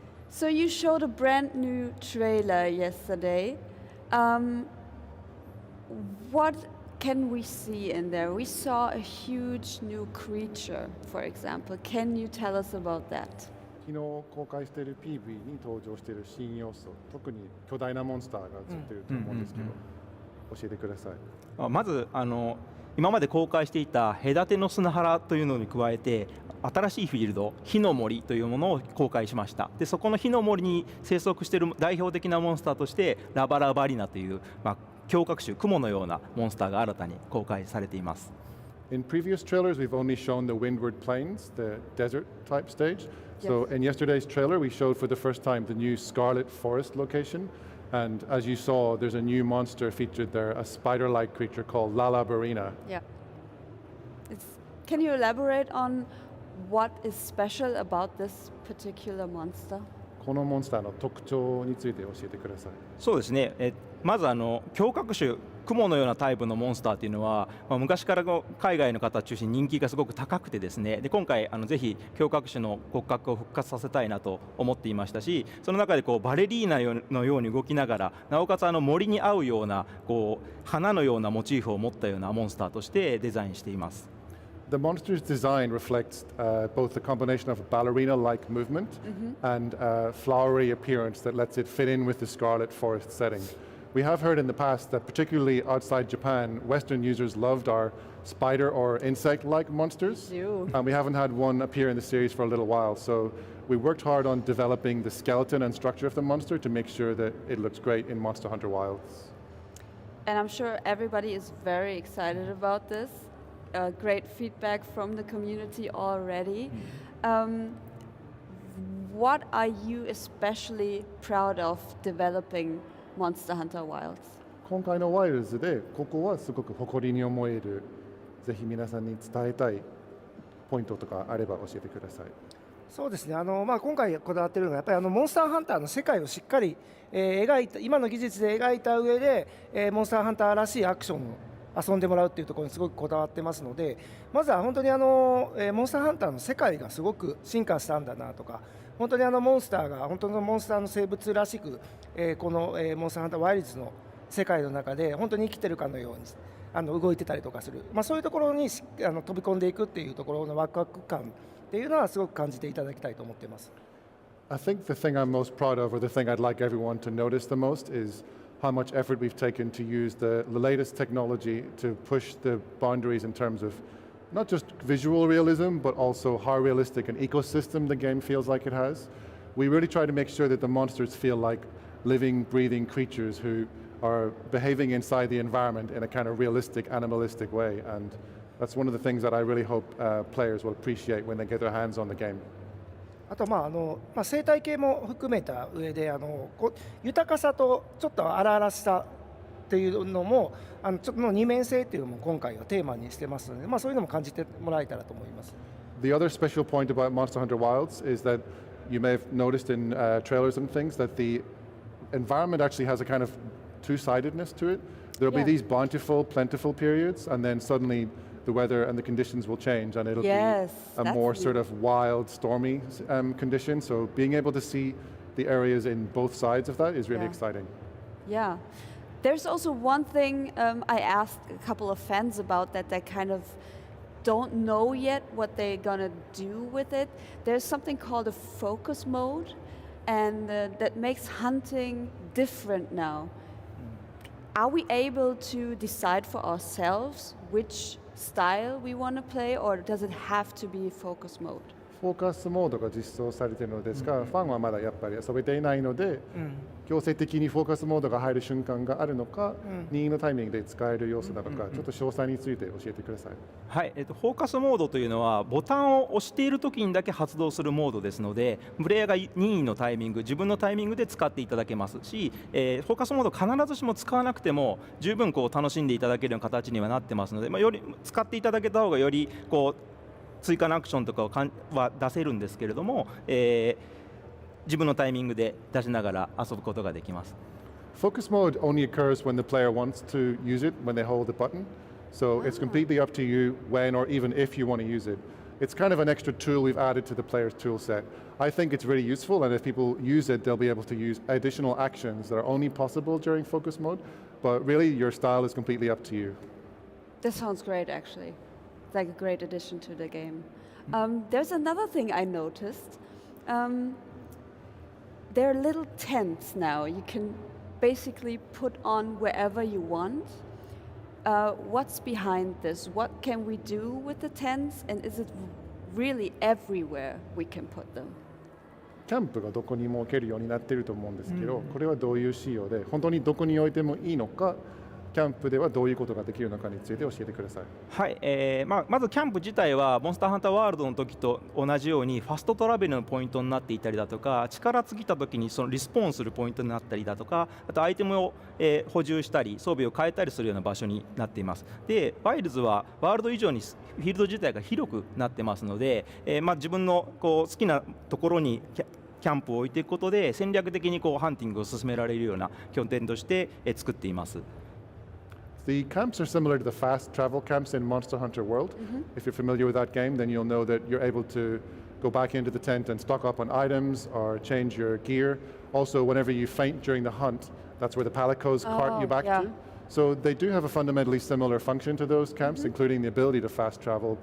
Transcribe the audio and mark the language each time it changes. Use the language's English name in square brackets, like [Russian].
[English] So you showed a brand new trailer yesterday. What can we see in there? We saw a huge new creature, for example. Can you tell us about that? [Japanese] 昨日公開している PV に登場している新要素、特に巨大なモンスターが映っていると思うんですけど、教えてください。まず今まで公開していた隔ての砂原というのに加えて新しいフィールド火の森というものを公開しました。でそこの火の森に生息している代表的なモンスターとしてラバラバリナという、胸郭種雲のようなモンスターが新たに公開されています。 [English] In previous trailers, we've only shown the Windward Plains, the desert type stage. So in yesterday's trailer, we showed for the first time the new Scarlet Forest location. And as you saw, there's a new monster featured there, a spider-like creature called Lalabarina. Yeah. Can you elaborate on what is special about this particular monster? [Japanese] このモンスターの特徴について教えてください。そうですね。まず胸郭種雲のようなタイプのモンスターというのは、昔から海外の方を中心に人気がすごく高くてですね、で今回ぜひ胸郭種の骨格を復活させたいなと思っていましたし、その中でバレリーナのように動きながら、なおかつ森に合うような花のようなモチーフを持ったようなモンスターとしてデザインしています。 [English] The monster's design reflects both the combination of a ballerina-like movement and a flowery appearance that lets it fit in with the Scarlet Forest setting. We have heard in the past that particularly outside Japan, Western users loved our spider or insect-like monsters. And we haven't had one appear in the series for a little while. So we worked hard on developing the skeleton and structure of the monster to make sure that it looks great in Monster Hunter Wilds. And I'm sure everybody is very excited about this. Great feedback from the community already. What are you especially proud of developing Monster Hunter Wilds? [Japanese] 今回のワイルズでここはすごく誇りに思える、ぜひ皆さんに伝えたいポイントとかあれば教えてください。そうですね。今回こだわっているのはやっぱりモンスターハンターの世界をしっかり、描いた今の技術で描いた上で、モンスターハンターらしいアクションを遊んでもらうっていうところにすごくこだわってますので、まずは本当にモンスターハンターの世界がすごく進化したんだなとか、本当にモンスターが本当のモンスターの生物らしく、この、モンスターハンターワイルズの世界の中で本当に生きてるかのように動いてたりとかする、そういうところに飛び込んでいくっていうところのワクワク感っていうのはすごく感じていただきたいと思っています。 [English] I think the thing I'm most proud of, or the thing I'd like everyone to notice the most, is how much effort we've taken to use the latest technology to push the boundaries in terms of not just visual realism, but also how realistic an ecosystem the game feels like it has. We really try to make sure that the monsters feel like living, breathing creatures who are behaving inside the environment in a kind of realistic, animalistic way. And that's one of the things that I really hope players will appreciate when they get their hands on the game. [Japanese] あと生態系も含めた上で豊かさとちょっと荒々しさっていうのもちょっとの二面性っていうのも今回はテーマにしてますので、そういうのも感じてもらえたらと思います。 [English] The other special point about Monster Hunter Wilds is that you may have noticed in trailers and things that the environment actually has a kind of two-sidedness to it. There'll be these bountiful, plentiful periods, and then suddenly the weather and the conditions will change, and it'll be a more sort of wild, stormy condition. So being able to see the areas in both sides of that is really exciting. Yeah. There's also one thing I asked a couple of fans about that they kind of don't know yet what they're gonna do with it. There's something called a focus mode, and that makes hunting different now. Are we able to decide for ourselves which style we want to play, or does it have to be focus mode? [Japanese] フォーカスモードが実装されているのですが、ファンはまだやっぱり遊べていないので、強制的にフォーカスモードが入る瞬間があるのか、任意のタイミングで使える様子なのか、ちょっと詳細について教えてください。はい、フォーカスモードというのはボタンを押している時にだけ発動するモードですので、プレイヤーが任意のタイミング、自分のタイミングで使っていただけますし、フォーカスモード必ずしも使わなくても十分楽しんでいただけるような形にはなってますので、より使っていただけた方がより追加のアクションとかは出せるんですけれども、自分のタイミングで出しながら遊ぶことができます。 [English] Focus mode only occurs when the player wants to use it when they hold the button. So it's completely up to you when or even if you want to use it. It's kind of an extra tool we've added to the player's tool set. I think it's really useful, and if people use it, they'll be able to use additional actions that are only possible during focus mode. But really, your style is completely up to you. This sounds great, actually. It's like a great addition to the game. There's another thing I noticed. There are little tents now. You can basically put on wherever you want. What's behind this? What can we do with the tents? And is it really everywhere we can put them? [Japanese] キャンプがどこにも置けるようになっていると思うんですけど、これはどういう仕様で、本当にどこに置いてもいいのか、キャンプではどういうことができるのかについて教えてください。はい、まずキャンプ自体はモンスターハンターワールドの時と同じようにファストトラベルのポイントになっていたりだとか、力尽きた時にそのリスポーンするポイントになったりだとか、あとアイテムを、補充したり装備を変えたりするような場所になっています。でワイルズはワールド以上にフィールド自体が広くなってますので、自分の好きなところにキャンプを置いていくことで戦略的にハンティングを進められるような拠点として、作っています。 [English] The camps are similar to the fast travel camps in Monster Hunter World. If you're familiar with that game, then you'll know that you're able to go back into the tent and stock up on items or change your gear. Also, whenever you faint during the hunt, that's where the palicos cart you back to. So they do have a fundamentally similar function to those camps, including the ability to fast travel.